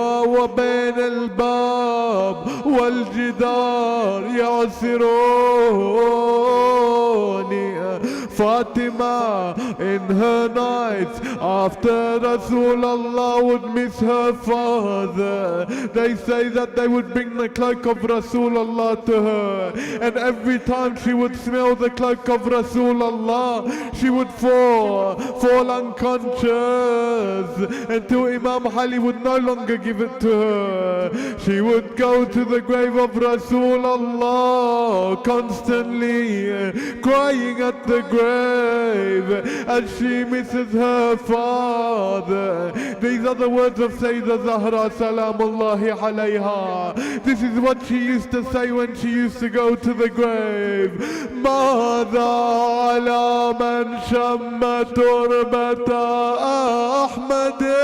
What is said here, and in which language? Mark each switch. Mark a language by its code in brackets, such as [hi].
[ar] وبين الباب والجدار يعسروني [en] Fatima in her nights after Rasulullah would miss her father. They say that they would bring the cloak of Rasulullah to her, and every time she would smell the cloak of Rasulullah, she would fall unconscious until Imam Ali would no longer give it to her. She would go to the grave of Rasulullah constantly crying at the grave as she misses her father. These are the words of Sayyidah Zahra Salamullahi alayha. This is what she used to say when she used to go to the grave. [ar] ماذا على من شم تربة أحمد